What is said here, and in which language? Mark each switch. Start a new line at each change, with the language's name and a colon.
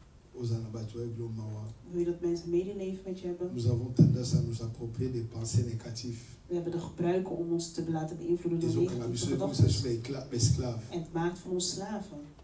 Dutch: Wil je dat mensen medeleven met je hebben?
French: Nous avons tendance à nous approprier des pensées négatives.
Dutch: We hebben de gebruiken om ons te laten beïnvloeden door negatieve gedachten. En het maakt van ons slaven.